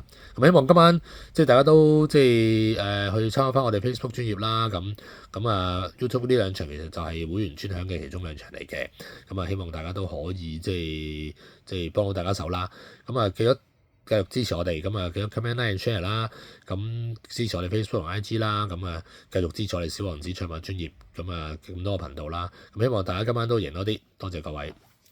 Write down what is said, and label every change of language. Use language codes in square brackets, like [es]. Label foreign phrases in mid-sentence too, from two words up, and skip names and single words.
[yue] 咁希望今晚即係大家都即係去參考翻我哋 Facebook 專頁啦。咁YouTube 呢兩場其實就係會員專享嘅其中2場嚟嘅。咁希望大家都可以即係幫到大家手啦。咁記得繼續支持我哋，咁記得 [en] comment like and share [yue] 啦，咁支持我哋 Facebook 同 IG 啦，咁繼續支持我哋小王子唱馬專頁，咁多個頻道啦，咁希望大家今晚都贏多啲，多謝各位。